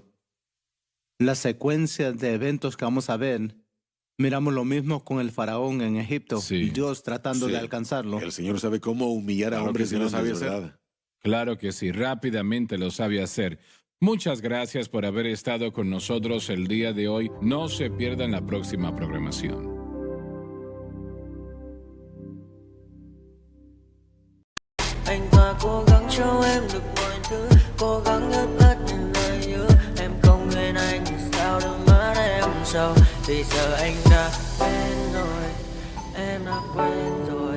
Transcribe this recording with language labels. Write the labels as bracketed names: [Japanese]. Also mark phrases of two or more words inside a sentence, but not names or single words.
[Spanish] La secuencia de eventos que vamos a ver, miramos lo mismo con el faraón en Egipto. Sí. Dios tratando Sí. de alcanzarlo. El Señor sabe cómo humillar a Claro hombres que sí, que lo no sabe sabe hacer. hacer. Claro que sí, rápidamente lo sabe hacer. Muchas gracias por haber estado con nosotros el día de hoy. No se pierdan la próxima programación. [Vietnamese] Anh ta cố gắng cho em được mọi thứ, cố gắng ướt át những lời nhớ. Em không quên anh thì sao đôi mắt em sầu. Vì giờ anh đã quên rồi, em đã quên rồi.